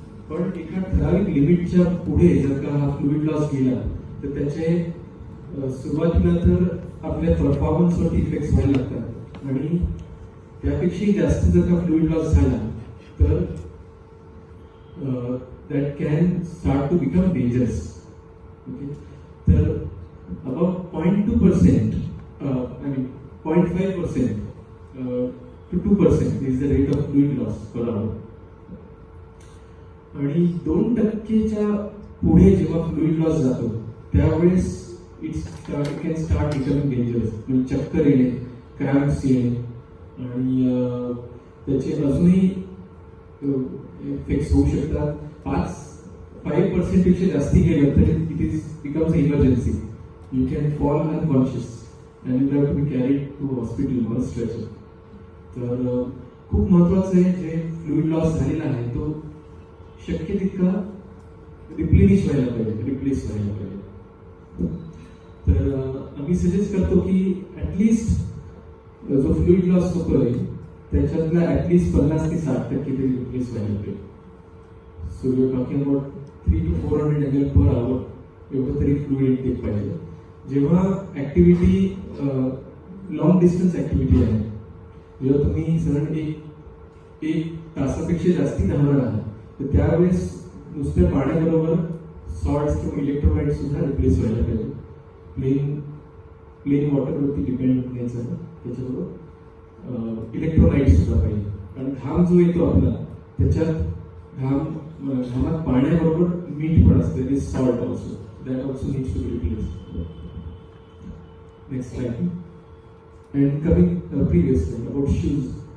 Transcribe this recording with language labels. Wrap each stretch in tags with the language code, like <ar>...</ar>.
<mr>पण एका ठराविक लिमिटच्या पुढे जर का हा फ्लुइड लॉस गेला तर त्याचे सुरुवातीला तर आपल्या परफॉर्मन्सवरती इफेक्ट व्हायला लागतात आणि त्यापेक्षाही जास्त जर का फ्लुइड लॉस झाला तर</mr> <en>That can start to become dangerous. Okay, तर about 0.2%, I mean 0.5% to 2% is the rate of fluid loss per hour.</en> <mr>आणि 2%च्या पुढे जेव्हा फ्लुइड लॉस जातो त्यावेळेस</mr> <en>It can start becoming dangerous.</en> <mr>म्हणजे चक्कर येणे, क्रॅम्प्स येणे आणि त्याचे अजूनही इफेक्ट्स होऊ शकतात. 5% पेक्षा जास्ती गेलं तर</mr> <en>It is becomes emergency. You can fall unconscious and you have to be carried to hospital on stretcher.</en> <mr>तर खूप महत्त्वाचं आहे जे फ्लुइड लॉस झालेला आहे तो शक्य तितका रिप्लेनिश व्हायला पाहिजे, रिप्लेस व्हायला पाहिजे. तर आम्ही सजेस्ट करतो की ॲटलिस्ट जो फ्लुइड लॉस होतोय त्याच्यातला ॲटलिस्ट 50 ते 60% तरी रिप्लेस व्हायला पाहिजे.</mr> <en>so we are talking about 300 to 400 ml per hour</en> <mr>एवढं तरी फ्लुइड इंटेक पाहिजे. जेव्हा ऍक्टिव्हिटी लॉंग डिस्टन्स ऍक्टिव्हिटी आहे, जेव्हा तुम्ही साधारण एक तासापेक्षा जास्ती धावणार आहात तर त्यावेळेस नुसत्या पाण्याबरोबर सॉल्ट्स किंवा इलेक्ट्रोलाइट सुद्धा रिप्लेस व्हायला पाहिजे. प्लेन वॉटरवरती डिपेंड घ्यायचं, त्याच्याबरोबर इलेक्ट्रोलाइट सुद्धा पाहिजे. कारण घाम जो येतो आपला त्याच्यात घामात पाण्याबरोबर मीठ पण असतं,</mr> <en>Is salt also, that also needs to be replaced. Next slide. And coming previous slide about shoes.</en>